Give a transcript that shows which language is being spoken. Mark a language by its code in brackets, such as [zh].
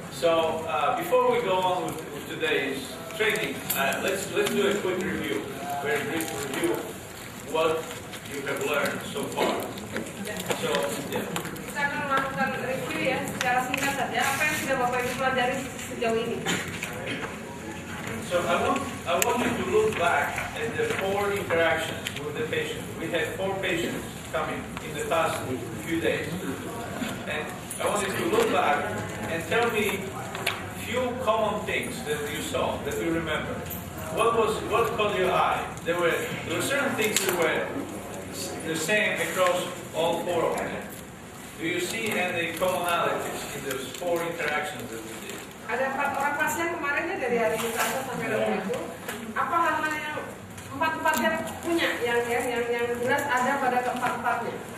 [en] So before we go on with today's training, let's do a quick review, very brief review of what you have learned so far. So yeah. [id] Kita akan melakukan review ya secara singkat saja apa yang sudah Bapak Ibu pelajari sejauh ini. So I want you to look back at the 4 interactions with the patient. We had 4 patients coming in the past few days, and I want you to look back and tell me few common things that you saw, that you remember. What caught your eye? There were certain things that were the same across all 4 of them. Do you see any commonalities in those 4 interactions that we did? Ada 4 orang pasien kemarinnya dari hari Selasa sampai Rabu itu. Apa hal-hal yang 4-4-nya punya yang jelas ada pada keempat-empatnya?